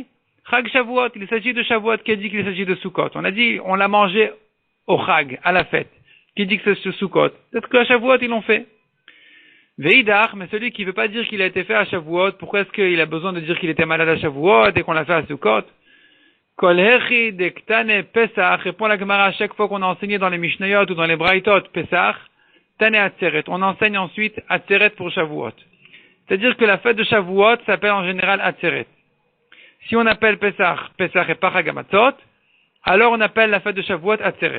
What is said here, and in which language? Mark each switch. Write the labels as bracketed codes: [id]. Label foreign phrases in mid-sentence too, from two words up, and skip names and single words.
[fr] Chag Shavuot, il s'agit de Shavuot, qui dit qu'il s'agit de Sukkot. On a dit, on l'a mangé au Chag, à la fête. Qui dit que c'est Sukkot? Peut-être qu'à Shavuot, ils l'ont fait. Veidach, mais celui qui veut pas dire qu'il a été fait à Shavuot, pourquoi est-ce qu'il a besoin de dire qu'il était malade à Shavuot et qu'on l'a fait à Sukkot? [arc] כל היכי דתני פסח, [fr] répond la Gemara à chaque fois qu'on a enseigné dans les Mishnayot ou dans les Braïtot Pesach, [arc] תני עצרת. [fr] On enseigne ensuite Atzeret pour Shavuot. C'est-à-dire que la fête de Shavuot s'appelle en général Atzeret. Si on appelle Pesach et pas Chag HaMatzot, alors on appelle la fête de Shavuot Atzeret.